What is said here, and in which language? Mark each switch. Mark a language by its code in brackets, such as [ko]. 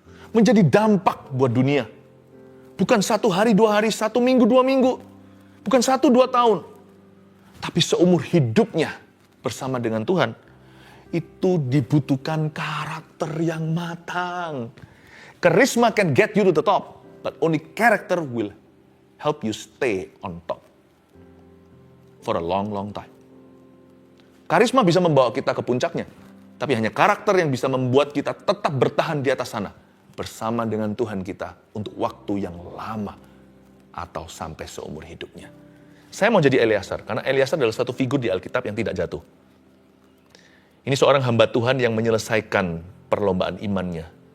[id] Menjadi dampak buat dunia. Bukan 1 hari, 2 hari, 1 minggu, 2 minggu. Bukan 1, 2 tahun. Tapi seumur hidupnya bersama dengan Tuhan. Itu dibutuhkan karakter yang matang. [en] Charisma can get you to the top. But only character will help you stay on top. For a long, long time. [id] Karisma bisa membawa kita ke puncaknya. Tapi hanya karakter yang bisa membuat kita tetap bertahan di atas sana. Bersama dengan Tuhan kita untuk waktu yang lama. Atau sampai seumur hidupnya. Saya mau jadi Eleasar. Karena Eleasar adalah satu figur di Alkitab yang tidak jatuh. Ini seorang hamba Tuhan yang menyelesaikan perlombaan imannya.